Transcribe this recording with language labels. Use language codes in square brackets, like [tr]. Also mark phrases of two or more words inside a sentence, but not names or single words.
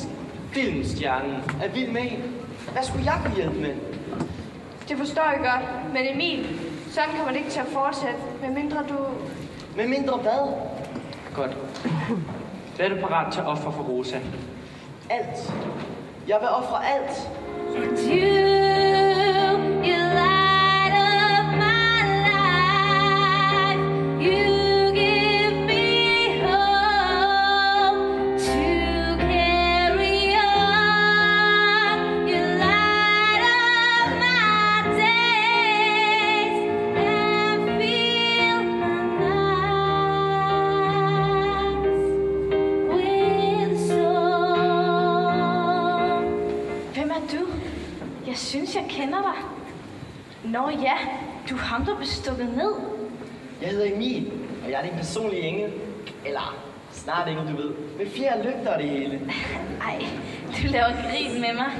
[da] Filmstjernen er vild med en. Hvad skulle jeg kunne hjælpe med? Det forstår jeg godt, men Emil, sådan kommer det ikke til at fortsætte, medmindre du... Med mindre hvad? Godt. Hvad er du parat til at ofre for Rosa? Alt. Jeg vil ofre alt. [en] You light up my life. You give me hope to carry on. You light up my days and fill my nights with song. [da] Hvem er du? Jeg synes, jeg kender dig. Nå ja, du er ham, der blev stukket ned. Jeg hedder Emil, og jeg er din personlige engel. Eller snart engel, du ved. Med 4 lygter og det hele. Ej, du laver grin med mig.